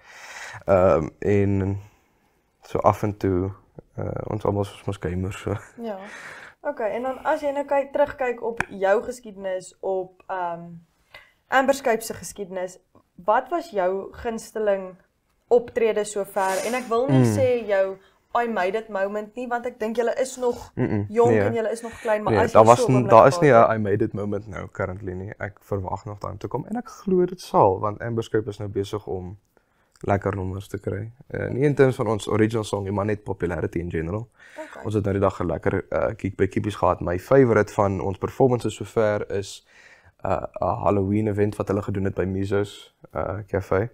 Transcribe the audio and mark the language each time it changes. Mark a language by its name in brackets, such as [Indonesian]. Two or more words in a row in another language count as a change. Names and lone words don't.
[Afrikaans] En so af en toe ons almal is mos gamers so. Ja. Okay, en dan as jy nou terugkyk op jou geskiedenis, op Amberscape se geskiedenis, wat was jou gunsteling optrede sover? En ek wil nie sê jou [English] I made it [Afrikaans] moment nie, want ek dink julle is nog jong en julle is nog klein, maar as jy daar is nie 'n [English] I made it [Afrikaans] moment nou currently nie. Ek verwag nog daarin toe kom en ek glo dit sal, want Amberscape is nou besig om lekker nommers te kry. Nie [English] in terms [Afrikaans] van ons [English] original song [Afrikaans] nie, maar net [English] popularity in general. [Afrikaans] Okay. Ons het nou die dag 'n lekker kiek by Kiepies gehad. [English] My favourite [Afrikaans] van ons performances sover is 'n [English] Halloween event [Afrikaans] wat hulle gedoen het by Mizo's Cafe.